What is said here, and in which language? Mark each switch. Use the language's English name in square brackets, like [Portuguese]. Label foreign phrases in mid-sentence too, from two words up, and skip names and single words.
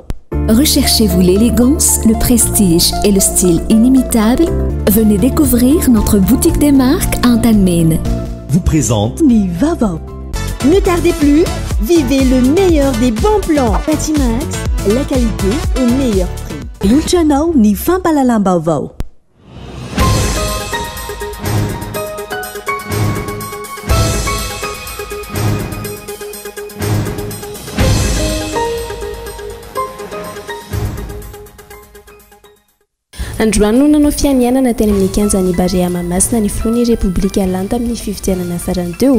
[French] Recherchez-vous l'élégance, le prestige et le style inimitable? Venez découvrir notre boutique des marques Antalmine. Vous présente Ni Vavo. Ne tardez plus, vivez le meilleur des bons plans. Patimax, la qualité au meilleur prix. [Malagasy] Yulchanao ni Fampalalambao. Androany no nanao fianianana teny amin'ny kianjan'ny Barea Mahamasina ny filohan'ny Repoblika Lanta amin'ny fifidianana farany teo.